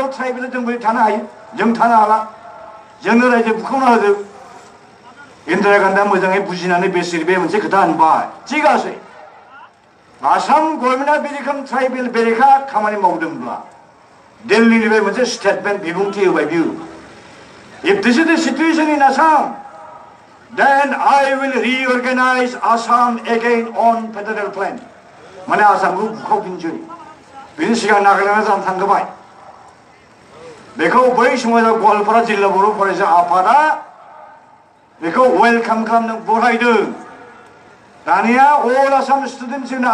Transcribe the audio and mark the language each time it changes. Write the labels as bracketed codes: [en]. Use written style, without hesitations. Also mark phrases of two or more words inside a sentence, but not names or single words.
[brx] ट्राइबेल जों बोरै थानो हायो जों थानो हाला जोंनो रायजो बुखावना होदों इन्दिरा गान्धीया मोजाङै बुजिनानै बेसिक बे मोनसे खोथा होनबाय थिगासै आसाम गभर्नमेन्टआ बे रोखोम ट्राइबेल बेरेखा खामानि मावदोंब्ला दिल्लीनिफ्राय मोनसे स्टेटमेन्ट बिबुंथि होबाय बियो [en] if this is the situation in Assam then I will reorganize Assam again on federal plan [brx] माने आसामखौ बुखावफिनसै बिनि सिगां नागालेण्डआ जानो थांगोबाय बेखौ बै समाव गवालपारा जिल्ला बर' फरायसा आफादा बेखौ वेलकाम खालामनो बरायदों दानिया अल आसाम स्टुडेन्टस जोंनो